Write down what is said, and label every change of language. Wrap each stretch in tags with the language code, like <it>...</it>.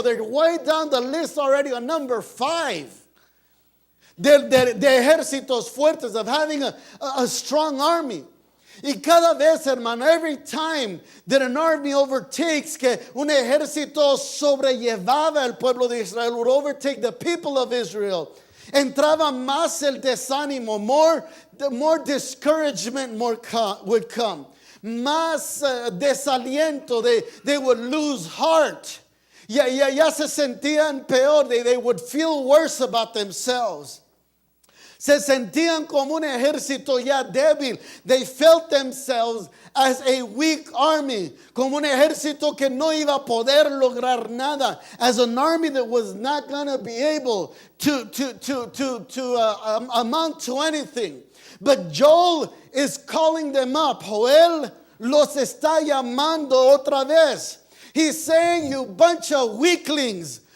<en>They're way down the list already on number 5.</en> <es>De ejércitos fuertes,</es> <en>of having a strong army.</en> <es>Y cada vez, hermano,</es> <en>every time that an army overtakes,</en> <es>que un ejército sobrellevaba el pueblo de Israel,</es> <en>would overtake the people of Israel,</en> <es>entraba más el desánimo,</es> <en>more discouragement would come.</en> <es>Más desaliento,</es> <en>they would lose heart.</en> <es>Ya se sentían peor,</es> <en>they would feel worse about themselves.</en> <es>Se sentían como un ejército ya débil.</es> <en>They felt themselves as a weak army.</en> <es>Como un ejército que no iba a poder lograr nada.</es> <en>As an army that was not going to be able to amount to anything. But Joel is calling them up. Joel</en> <es>los está llamando otra vez.</es> <en>He's saying, you bunch of weaklings.</en>